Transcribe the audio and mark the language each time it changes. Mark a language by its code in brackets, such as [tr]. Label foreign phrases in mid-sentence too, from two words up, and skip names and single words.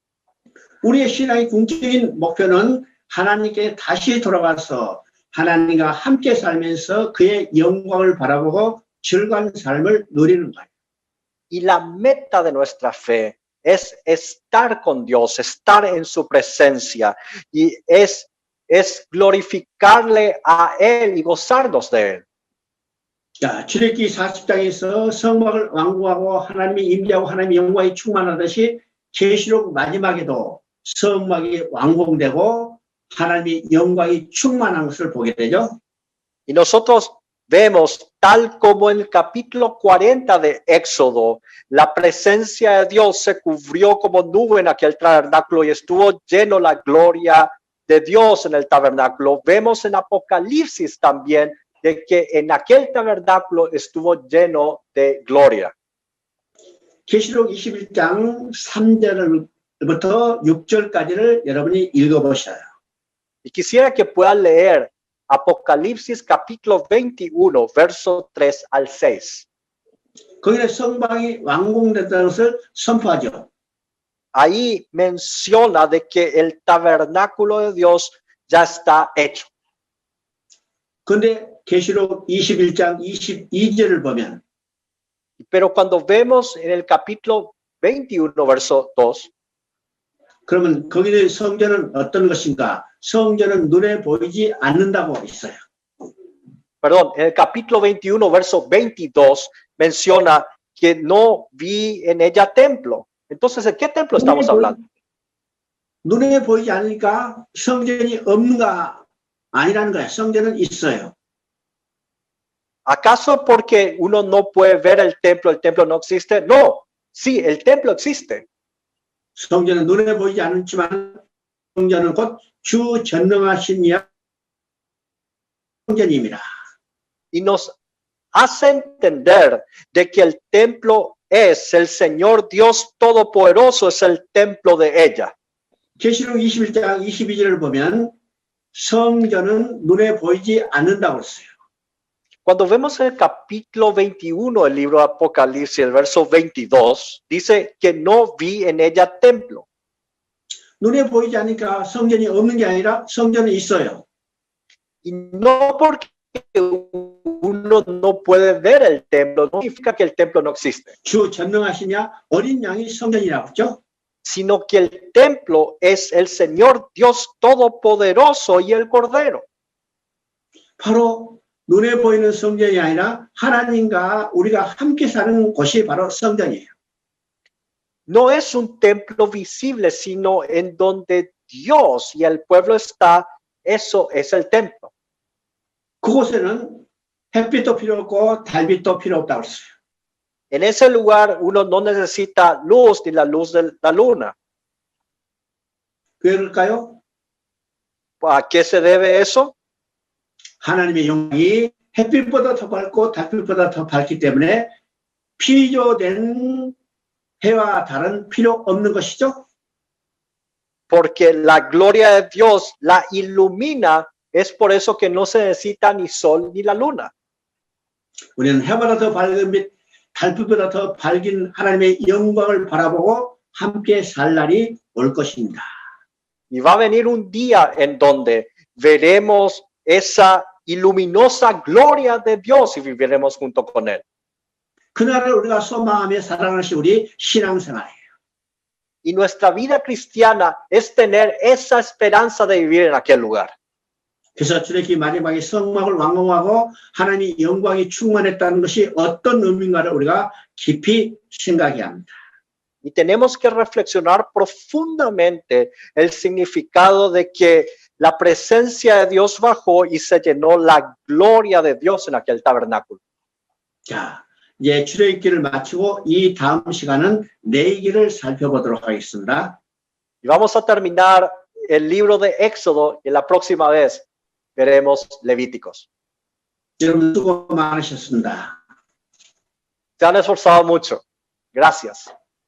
[ko] 우리의 신앙의 궁극적인 목표는 하나님께 다시 돌아가서 하나님과 함께 살면서 그의 영광을 바라보고 즐거운 삶을 누리는 거예요. [es] Y la meta de nuestra fe es estar con Dios, estar en su presencia y es glorificarle a Él y gozarnos de Él. [ko] 자, 출애굽기 40장에서 성막을 완공하고 하나님이 임재하고 하나님의 영광이 충만하듯이 계시록 마지막에도 성막이 완공되고 하나님의 영광이 충만한 것을 보게 되죠. [es] Y nosotros vemos, tal como en el capítulo 40 de Éxodo, la presencia de Dios se cubrió como nube en aquel tabernáculo y estuvo lleno la gloria de Dios en el tabernáculo. Vemos en Apocalipsis también de que en aquel tabernáculo estuvo lleno de gloria. [ko] 계시록 21장 3절부터 6절까지를 여러분이 읽어보셔요. [es] Y quisiera que puedan leer Apocalipsis capítulo 21, verso 3 al 6. [ko] 거기에 성막이 완공됐다는 것을 선포하죠. [es] Ahí menciona de que el tabernáculo de Dios ya está hecho. [ko] 그런데 계시록 21장 22절을 보면 [es] Pero cuando vemos en el capítulo 21, verso 2, [ko] 그러면 거기의 성전은 어떤 것인가? 성전은 눈에 보이지 않는다고 있어요. [es] perdón, en el capítulo 21, verso 22, menciona que no vi en ella templo. Entonces, ¿de qué templo estamos hablando? [ko] 눈에 보이지 않으니까 성전이 없는가 아니라는 거야. 성전은 있어요. [es] ¿Acaso porque uno no puede ver el templo no existe? No, sí, el templo existe. [ko] 성전은 눈에 보이지 않지만 성전은 곧 주 전능하신 이야 성전입니다. [es] Y nos hace entender de que el templo es el Señor Dios Todopoderoso, es el templo de ella. [ko] 계시록 21장 22절을 보면 성전은 눈에 보이지 않는다고 했어요. [es] Cuando vemos el capítulo 21 del libro de Apocalipsis, el verso 22, dice que no vi en ella templo. [ko] 눈에 보이지 않으니까 성전이 없는 게 아니라 성전은 있어요. [es] Y no porque uno no puede ver el templo, no significa que el templo no existe. [ko] 주 전능하시냐 어린 양이 성전이라고 했죠. [es] Sino que el templo es el Señor Dios Todopoderoso y el Cordero. [ko] 바로 눈에 보이는 성전이 아니라 하나님과 우리가 함께 사는 곳이 바로 성전이에요. [es] No es un templo visible, sino en donde Dios y el pueblo está, eso es el templo. [ko] 그곳에는 햇빛도 필요 없고 달빛도 필요 없다고 했어요. [es] En ese lugar uno no necesita luz ni la luz de la luna. [ko] 왜 그럴까요? [es] ¿A qué se debe eso? [ko] 하나님의 영광이 햇빛보다 더 밝고 달빛보다 더 밝기 때문에 피조된 해와 달은 필요 없는 것이죠. [es] Porque la gloria de Dios la ilumina, es por eso que no se necesita ni sol ni la luna. [ko] 우리는 해보다 더 밝은 빛, 달빛보다 더 밝은 하나님의 영광을 바라보고 함께 살 날이 올 것입니다. [es] Y va a venir un día en donde veremos esa iluminosa gloria de Dios y viviremos junto con Él. [ko] 그날을 우리가 소망하며 살아가는 것이 우리 신앙생활이에요. [es] Y nuestra vida cristiana es tener esa esperanza de vivir en aquel lugar. [ko] 그래서 출애굽기 마지막에 성막을 완공하고 하나님의 영광이 충만했다는 것이 어떤 의미인가를 우리가 깊이 생각해야 합니다. [es] Y tenemos que reflexionar profundamente el significado de que la presencia de Dios bajó y se llenó la gloria de Dios en aquel tabernáculo. [ko] 자, 이제 출애굽기를 마치고 이 다음 시간은 레위기를 살펴보도록 하겠습니다. [es] Y vamos a terminar el libro de Éxodo y la próxima vez veremos Levíticos. [ko] 여러분 수고 많으셨습니다. [es] Se han esforzado mucho. Gracias.